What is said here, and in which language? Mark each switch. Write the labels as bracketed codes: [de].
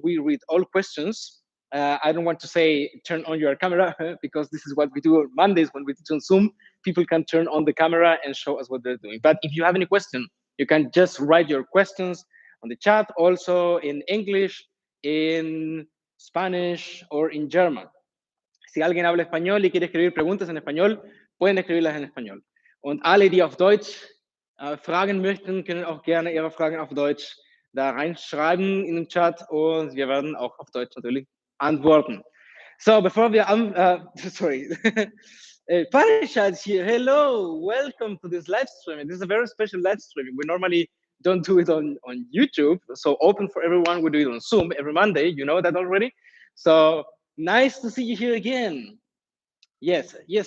[en] We read all questions. I don't want to say turn on your camera because this is what we do on Mondays when we teach on Zoom. People can turn on the camera and show us what they're doing. But if you have any question, you can just write your questions on the chat, also in English, in Spanish, or in German. [es] Si alguien habla español y quiere escribir preguntas en español, pueden escribirlas en español. [de] Und alle, die auf Deutsch Fragen möchten, können auch gerne ihre Fragen auf Deutsch da reinschreiben in den Chat und wir werden auch auf Deutsch natürlich antworten. [en] So, before we, sorry, Parishad here, hello, welcome to this live streaming. This is a very special live streaming. We normally don't do it on YouTube, so open for everyone. We do it on Zoom every Monday, you know that already. So nice to see you here again. Yes, yes.